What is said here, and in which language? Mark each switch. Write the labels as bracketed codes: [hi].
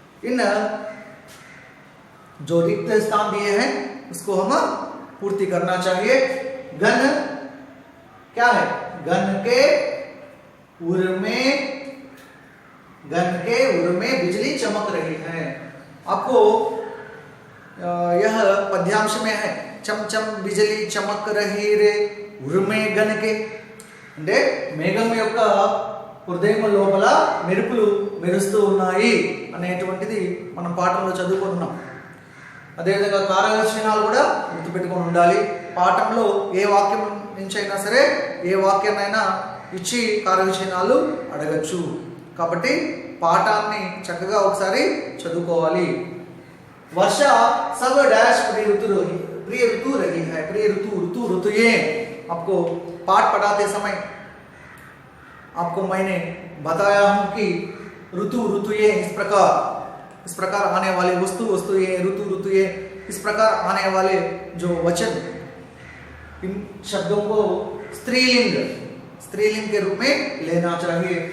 [hi] इन जो रिक्त स्थान दिए हैं उसको हम पूर्ति करना चाहिए। गन क्या है, गन के उर में बिजली चमक रही है। आपको यह पद्यांश में है, चमचम बिजली चमक रही रे [te] ఉరుమే గనకే, అంటే మేఘం యొక్క హృదయం లోపల మెరుపులు మెరుస్తూ ఉన్నాయి అనేటువంటిది మనం పాఠంలో చదువుకుంటున్నాం. అదేవిధంగా కారక చిహ్నాలు కూడా గుర్తుపెట్టుకొని ఉండాలి. పాఠంలో ఏ వాక్యం నుంచి అయినా సరే ఏ వాక్యాన్నైనా ఇచ్చి కారక చిహ్నాలు అడగచ్చు. కాబట్టి పాఠాన్ని చక్కగా ఒకసారి చదువుకోవాలి. [hi] वर्ष सब डैश प्रिय ऋतु रही है, प्रिय ऋतु ऋतुएं। आपको पाठ पढ़ाते समय आपको मैंने बताया हूं कि ऋतुएं इस प्रकार आने वाले वस्तुएं ऋतुएं, इस प्रकार आने वाले जो वचन, इन शब्दों को स्त्रीलिंग के रूप में लेना चाहिए।